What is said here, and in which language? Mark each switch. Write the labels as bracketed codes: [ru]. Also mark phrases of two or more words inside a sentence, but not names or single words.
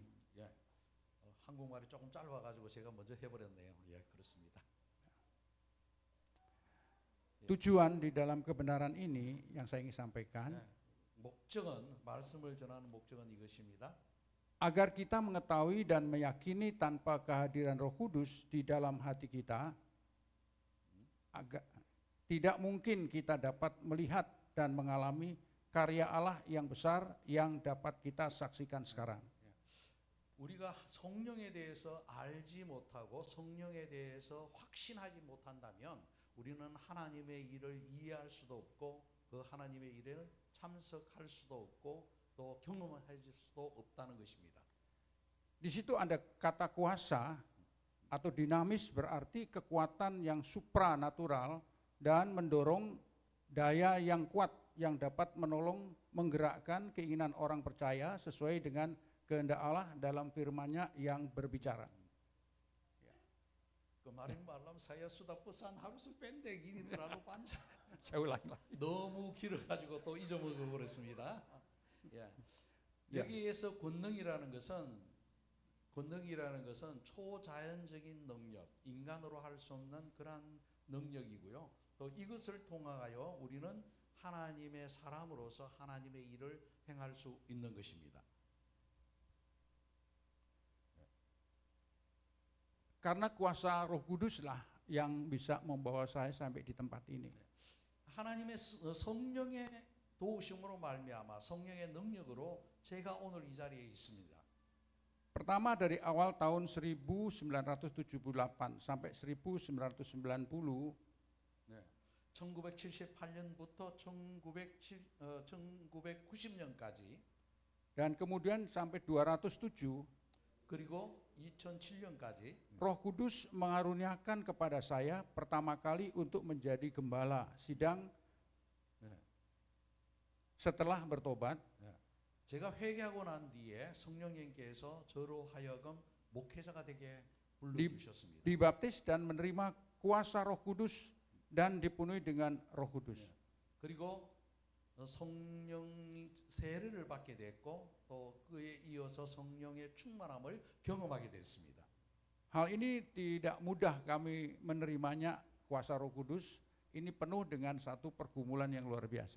[ko] 한국말이 조금 짧아가지고 제가 먼저 해버렸네요. 그렇습니다. [id] Tujuan di dalam kebenaran ini yang saya ingin sampaikan, [ko] 목적은 말씀을 전하는 목적은 이것입니다. [id] agar kita mengetahui dan meyakini tanpa kehadiran Roh Kudus di dalam hati kita, tidak mungkin kita dapat melihat dan mengalami karya Allah yang besar yang dapat kita saksikan sekarang. [ko] 우리가 성령에 대해서 알지 못하고 성령에 대해서 확신하지 못한다면 우리는 하나님의 일을 이해할 수도 없고 그 하나님의 일에 참석할 수도 없고 또 경험할 수도 없다는 것입니다. [id] Di situ ada kata kuasa atau dinamis berarti kekuatan yang supranatural dan mendorong daya yang kuat yang dapat menolong menggerakkan keinginan orang percaya sesuai dengan kehendak Allah dalam firman-Nya yang berbicara. [ko] 그말은 말하면 [id] saya sudah pesan harus pendek ini terlalu panjang. Saya ulangi lagi. [ko] 너무 길어가지고 또 잊어먹어 버렸습니다. 여기에서 권능이라는 것은 초자연적인 능력, 인간으로 할 수 없는 그러한 능력이고요. 또 이것을 통하여 우리는 하나님의 사람으로서 하나님의 일을 행할 수 있는 것입니다. [id] Karena kuasa Roh Kuduslah yang bisa membawa saya sampai di tempat ini. [ko] 하나님의 성령의 도우심으로 말미암아 성령의 능력으로 제가 오늘 이 자리에 있습니다. [id] Pertama dari awal tahun 1978 sampai 1990, [ko] 1978년부터 1990년까지 [id] Dan kemudian sampai 207, [ko] 그리고 2007년까지 [id] Roh Kudus mengaruniakan kepada saya pertama kali untuk menjadi gembala sidang setelah bertobat. [ko] 제가 회개하고 난 뒤에 성령님께서 저로 하여금 목회자가 되게 불러주셨습니다. [id] Dibaptis dan menerima kuasa Roh Kudus dan dipenuhi dengan Roh Kudus. [ko] 그리고 성령 세례를 받게 됐고 또 그에 이어서 성령의 충만함을 경험하게 됐습니다. [id] Hal ini tidak mudah kami menerimanya, kuasa Roh Kudus. Ini penuh dengan satu pergumulan yang luar biasa.